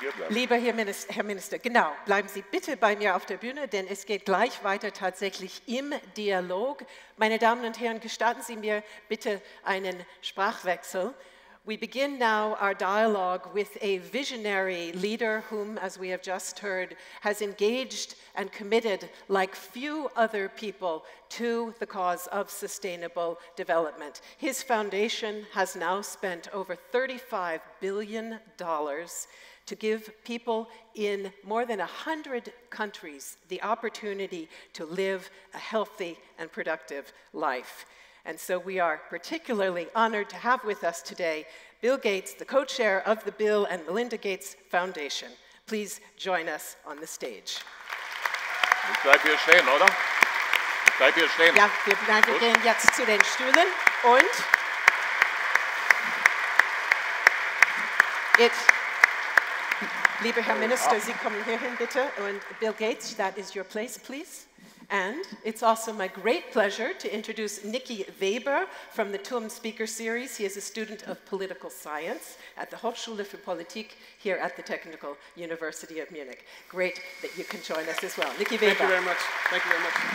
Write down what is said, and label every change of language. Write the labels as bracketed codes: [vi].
[de] Lieber Herr Minister, genau, bleiben Sie bitte bei mir auf der Bühne, denn es geht gleich weiter tatsächlich im Dialog. Meine Damen und Herren, gestatten Sie mir bitte einen Sprachwechsel. [en] We begin now our dialogue with a visionary leader whom, as we have just heard, has engaged and committed like few other people to the cause of sustainable development. His foundation has now spent over $35 billion to give people in more than 100 countries the opportunity to live a healthy and productive life. And so we are particularly honored to have with us today Bill Gates, the co-chair of the Bill and Melinda Gates Foundation. Please join us on the stage. [de] Ich bleib hier stehen, oder? Ich bleib hier stehen. Ja, wir gehen jetzt zu den Stühlen und lieber Herr Minister, Sie kommen hierhin bitte, und Bill Gates, [en] that is your place, please. And it's also my great pleasure to introduce Nicky Weber from the TUM Speakers Series. He is a student of political science at the Hochschule für Politik here at the Technical University of Munich. Great that you can join us as well. Nicky Weber. Thank you very much. Thank you very much.